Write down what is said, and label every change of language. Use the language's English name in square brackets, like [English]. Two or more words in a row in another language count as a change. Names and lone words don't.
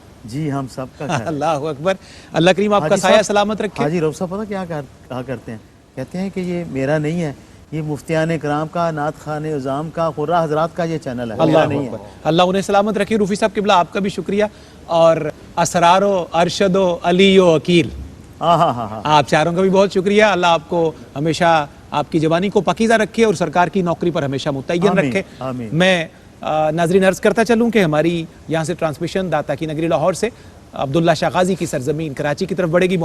[Urdu] جی ہم سب کا گھر. اللہ اکبر, اللہ کریم آپ کا سایہ سلامت رکھے. حاجی رؤف صاحب پتہ کیا کہا کرتے ہیں, کہتے ہیں کہ یہ میرا نہیں ہے, یہ مفتیان کرام کا, نعت خوان عظام کا, قرا حضرات کا یہ چینل ہے, اللہ نہیں اکبر, ہے. اللہ انہیں سلامت رکھے. روفی صاحب قبلہ آپ کا بھی شکریہ, اور اسرار و ارشد و علی و عقیل آپ چاروں کا بھی بہت شکریہ. اللہ آپ کو ہمیشہ آپ کی جوانی کو پاکیزہ رکھے اور سرکار کی نوکری پر ہمیشہ متعین رکھے. میں ناظرین عرض کرتا چلوں کہ ہماری یہاں سے ٹرانسمیشن داتا کی نگری لاہور سے عبداللہ شاہ غازی کی سرزمین کراچی کی طرف بڑھے گی.